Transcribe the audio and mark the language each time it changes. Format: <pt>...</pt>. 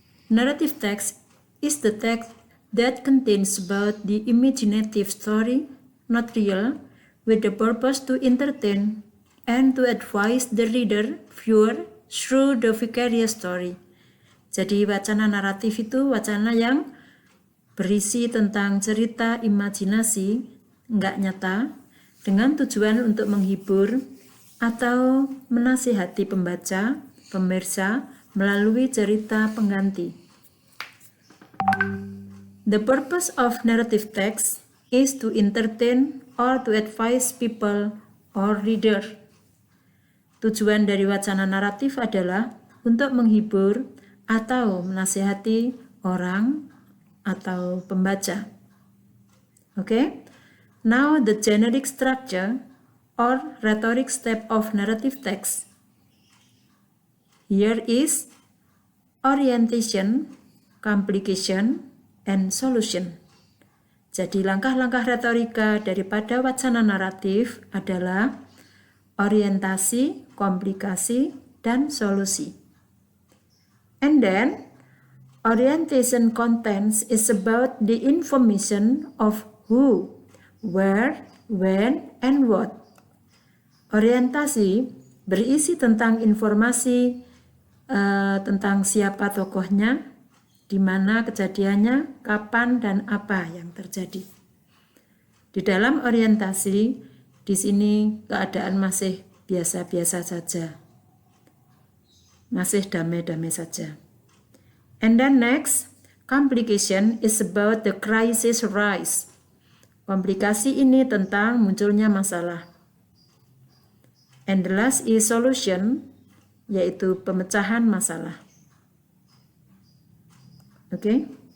<en>Narrative text is the text that contains about the imaginative story, not real, with the purpose to entertain and to advise the reader, viewer, through the vicarious story.</en> <id>Jadi wacana naratif itu wacana yang berisi tentang cerita imajinasi, nggak nyata, dengan tujuan untuk menghibur atau menasihati pembaca, pemirsa, melalui cerita pengganti.</id> <en>The purpose of narrative text is to entertain or to advise people or reader.</en> <id>Tujuan dari wacana naratif adalah untuk menghibur atau menasihati orang atau pembaca.</id> <en>Okay? Now the generic structure or rhetoric step of narrative text. Here is orientation, complication, and solution.</en> <id>Jadi langkah-langkah retorika daripada wacana naratif adalah orientasi, komplikasi, dan solusi.</id> <en>And then, orientation contents is about the information of who, where, when, and what.</en> <id>Orientasi berisi tentang informasi tentang siapa tokohnya, di mana kejadiannya, kapan, dan apa yang terjadi. Di dalam orientasi, di sini keadaan masih biasa-biasa saja. Masih damai-damai saja.</id> <en>And then next, complication is about the crisis rise.</en> <id>Komplikasi ini tentang munculnya masalah.</id> <en>And the last is solution,</en> <id>yaitu pemecahan masalah.</id> <en>Okay?</en>